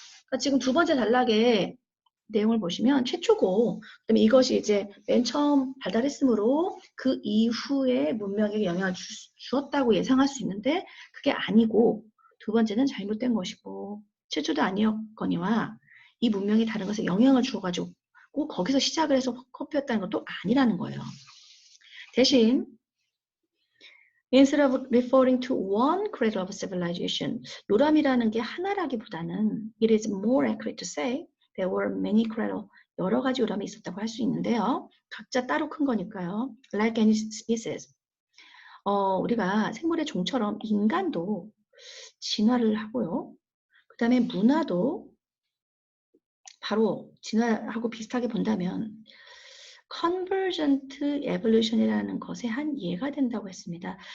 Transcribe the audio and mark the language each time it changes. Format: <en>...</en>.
<ko>그러니까 지금 두 번째 단락에 내용을 보시면 최초고, 그다음에 이것이 이제 맨 처음 발달했으므로 그 이후에 문명에게 영향을 주었다고 예상할 수 있는데 그게 아니고, 두 번째는 잘못된 것이고 최초도 아니었거니와 이 문명이 다른 것에 영향을 주어가지고 거기서 시작을 해서 커피였다는 것도 아니라는 거예요. 대신</ko> <en>instead of referring to one cradle of civilization,</en> <ko>요람이라는 게 하나라기보다는</ko> <en>it is more accurate to say there were many cradle,</en> <ko>여러 가지 요람이 있었다고 할 수 있는데요. 각자 따로 큰 거니까요.</ko> <en>Like any species.</en> <ko>우리가 생물의 종처럼 인간도 진화를 하고요. 그 다음에 문화도 바로 진화하고 비슷하게 본다면 convergent evolution이라는 것의 한 예가 된다고 했습니다.</ko>